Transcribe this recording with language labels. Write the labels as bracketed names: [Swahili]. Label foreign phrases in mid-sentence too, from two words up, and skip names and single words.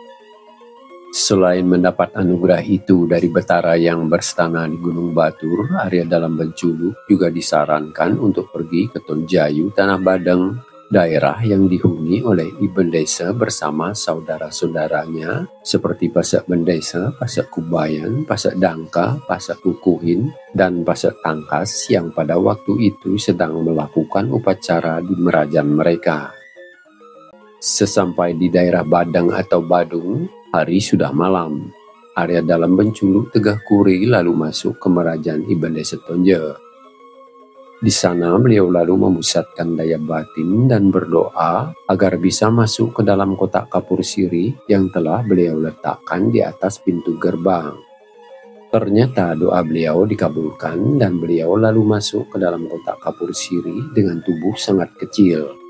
[Indonesian] Selain mendapat anugerah itu dari Betara yang berstana di Gunung Batur, Arya Dalam Benculu juga disarankan untuk pergi ke Tonjayu, Tanah Badeng, daerah yang dihuni oleh Iben Desa bersama saudara-saudaranya seperti Pasak Bendesa, Pasak Kubayan, Pasak Dangka, Pasak Kukuhin, dan Pasak Tangkas yang pada waktu itu sedang melakukan upacara di merajan mereka. Sesampai di daerah Badang atau Badung, hari sudah malam. Arya Dalam Benculu Tegah Kuri lalu masuk ke merajan Iben Desa Tonje. Di sana beliau lalu memusatkan daya batin dan berdoa agar bisa masuk ke dalam kotak kapur sirih yang telah beliau letakkan di atas pintu gerbang. Ternyata doa beliau dikabulkan dan beliau lalu masuk ke dalam kotak kapur sirih dengan tubuh sangat kecil.